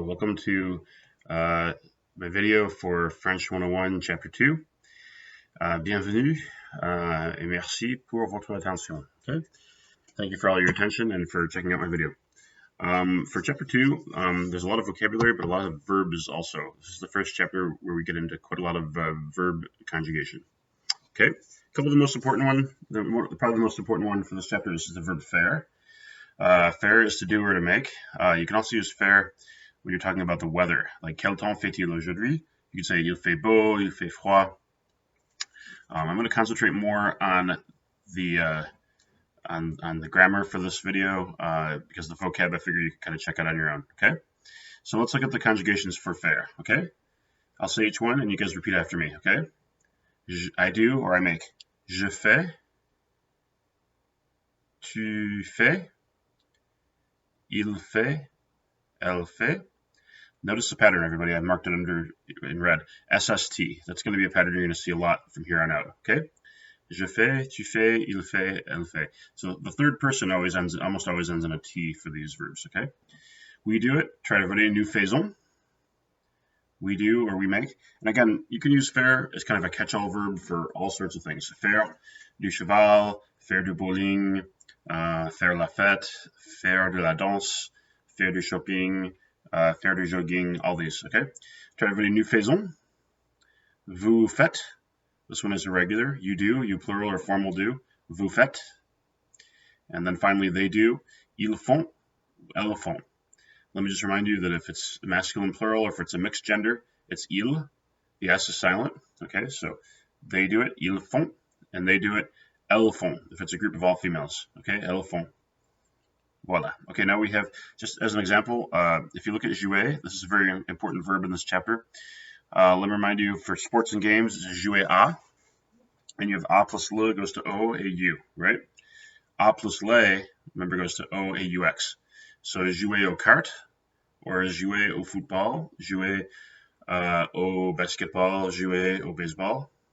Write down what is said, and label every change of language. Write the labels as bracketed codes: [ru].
[en] Welcome to uh, my video for French 101 Chapter 2. [fr] Bienvenue et merci pour votre attention. [en] Okay. Thank you for all your attention and for checking out my video. For Chapter 2, there's a lot of vocabulary, but a lot of verbs also. This is the first chapter where we get into quite a lot of verb conjugation. Okay. A couple of the most important probably the most important one for this chapter is the verb faire. Faire is to do or to make. You can also use faire when you're talking about the weather, like [fr] quel temps fait-il aujourd'hui? [en] You can say [fr] il fait beau, il fait froid. [en] I'm going to concentrate more on the on the grammar for this video because the vocab I figure you can kind of check out on your own. Okay, so let's look at the conjugations for faire. Okay, I'll say each one and you guys repeat after me. Okay, I do or I make. [fr] Je fais, tu fais, il fait, elle fait. [en] Notice the pattern, everybody. I've marked it under in red. SST. That's going to be a pattern you're going to see a lot from here on out. Okay. [fr] Je fais, tu fais, il fait, elle fait. [en] So the third person almost always ends in a T for these verbs. Okay. We do it. Try everybody. [fr] Nous faisons. [en] We do or we make. And again, you can use faire as kind of a catch-all verb for all sorts of things. [fr] Faire du cheval, faire du bowling, faire la fête, faire de la danse, faire du shopping, faire du jogging, [en] all these, okay? Try everybody. [fr] Nous faisons. Vous faites. [en] This one is irregular. You do, you plural or formal do. [fr] Vous faites. [en] And then finally, they do. [fr] Ils font, elles font. [en] Let me just remind you that if it's masculine plural or if it's a mixed gender, it's il. The S is silent, okay? So they do it, [fr] ils font, [en] and they do it, [fr] elles font, [en] if it's a group of all females, okay? [fr] Elles font. Voila. [en] Okay, now we have, just as an example, if you look at jouer, this is a very important verb in this chapter. Let me remind you, for sports and games, it's jouer a, and you have a plus le goes to o, a, u, right? A plus le, remember, goes to o, a, u, x. [fr] So jouer au kart, or jouer au football, jouer au basketball, jouer au baseball.